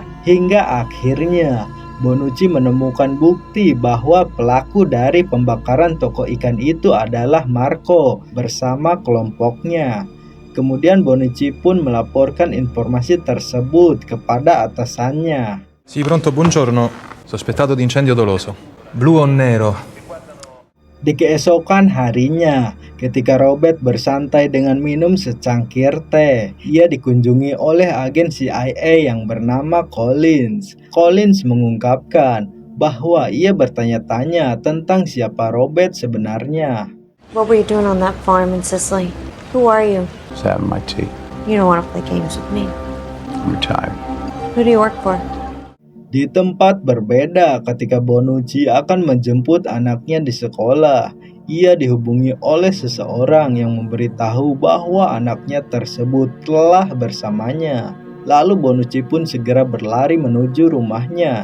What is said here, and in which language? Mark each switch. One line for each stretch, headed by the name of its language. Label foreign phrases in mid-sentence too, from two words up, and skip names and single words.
Indonesian: Hingga akhirnya Bonucci menemukan bukti bahwa pelaku dari pembakaran toko ikan itu adalah Marco bersama kelompoknya. Kemudian Bonucci pun melaporkan informasi tersebut kepada atasannya.
Italian: Sì, pronto, buongiorno. Sospettato di incendio doloso. Blu o nero?
Indonesian: Di keesokan harinya, ketika Robert bersantai dengan minum secangkir teh, ia dikunjungi oleh agen CIA yang bernama Collins. Collins mengungkapkan bahwa ia bertanya-tanya tentang siapa Robert sebenarnya.
English: What were you doing on that farm in Sicily? Who are you? Just having my tea. You don't want to play games with me. I'm retired. Who do you work for?
Indonesian: Di tempat berbeda, ketika Bonucci akan menjemput anaknya di sekolah, ia dihubungi oleh seseorang yang memberitahu bahwa anaknya tersebut telah bersamanya. Lalu Bonucci pun segera berlari menuju rumahnya.